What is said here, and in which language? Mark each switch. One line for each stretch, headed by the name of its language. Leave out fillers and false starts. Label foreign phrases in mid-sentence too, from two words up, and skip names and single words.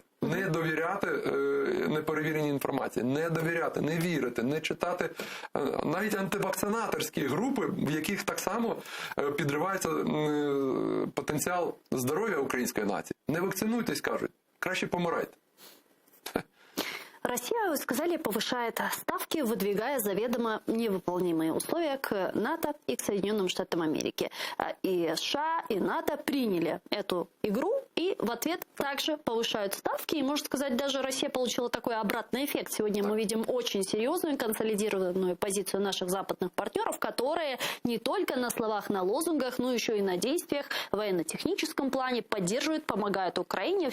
Ukrainian: Не довіряти неперевіреній інформації, не довіряти, не вірити, не читати навіть антивакцинаторські групи, в яких так само підривається потенціал здоров'я української нації. Не вакцинуйтесь, кажуть, краще помирайте.
Russian: Россия, вы сказали, повышает ставки, выдвигая заведомо невыполнимые условия к НАТО и к Соединенным Штатам Америки. И США, и НАТО приняли эту игру и в ответ также повышают ставки. И, можно сказать, даже Россия получила такой обратный эффект. Сегодня мы видим очень серьезную консолидированную позицию наших западных партнеров, которые не только на словах, на лозунгах, но еще и на действиях в военно-техническом плане поддерживают, помогают Украине.